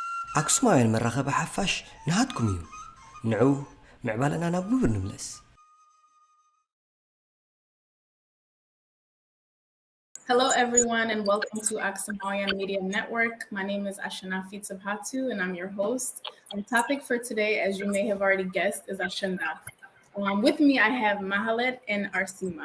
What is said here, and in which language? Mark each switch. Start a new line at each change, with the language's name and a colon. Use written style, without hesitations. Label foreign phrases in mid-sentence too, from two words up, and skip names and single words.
Tigrinya: ኣክሱማውያን መራኸቢ ሓፋሽ ንሃትኩም እዩ ንዑ ምዕባለና ናብ ግብር ንምለስ
English: Hello, everyone, and welcome to Aksamayan Media Network. My name is Ashenda and I'm your host. The topic for today, as you may have already guessed, is Ashenda. With me, I have Mahalet and Arsima.